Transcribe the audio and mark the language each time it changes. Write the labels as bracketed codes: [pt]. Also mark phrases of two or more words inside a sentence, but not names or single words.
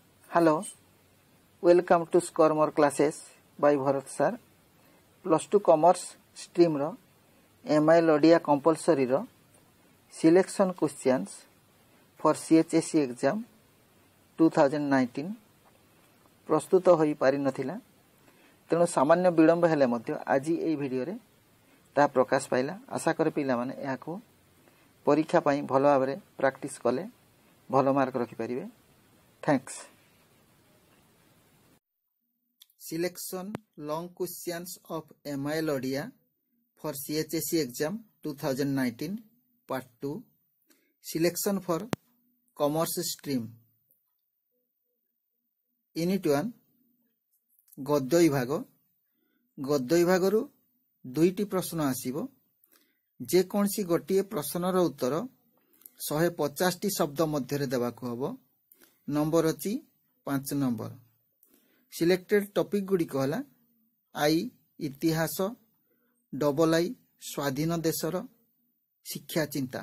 [en] Hello, welcome to Score More classes by Bharat sir. Plus 2 Commerce stream [or] ro MIL ODIA compulsory ro [en] selection questions for CHSE exam 2019 [or] ପ୍ରସ୍ତୁତ ହୋଇ ପାରି ନଥିଲା ତେଣୁ ସାମାନ୍ୟ ବିଳମ୍ବ ହେଲେ ମଧ୍ୟ ଆଜି ଏହି ଭିଡିଓ ରେ ତା ପ୍ରକାଶ ପାଇଲା। ଆଶା କରେ ପିଲା ମାନେ ଏହାକୁ ପରୀକ୍ଷା ପାଇଁ ଭଲ ଭାବରେ ପ୍ରାକ୍ଟିସ କଲେ ଭଲ ମାର୍କ ରଖି ପାରିବେ। [en] थैंक्स। Selection long questions of MIL ODIA for CHSE exam 2019 part 2 selection for commerce stream unit 1 [or] ଗଦ୍ୟ ବିଭାଗ ରୁ ଦୁଇଟି ପ୍ରଶ୍ନ ଆସିବ। ଯେ କୌଣସି ଗୋଟିଏ ପ୍ରଶ୍ନର ଉତ୍ତର 150 ଟି ଶବ୍ଦ ମଧ୍ୟ ଦେବାକୁ ହେବ। ନମ୍ବର ଅଛି 5 ନମ୍ବର। [en] selected topic [or] ଗୁଡ଼ିକ ହେଲା ଆଇ ଇତିହାସ, ଡବଲ ଆଇ ସ୍ୱାଧୀନ ଦେଶର ଶିକ୍ଷା ଚିନ୍ତା।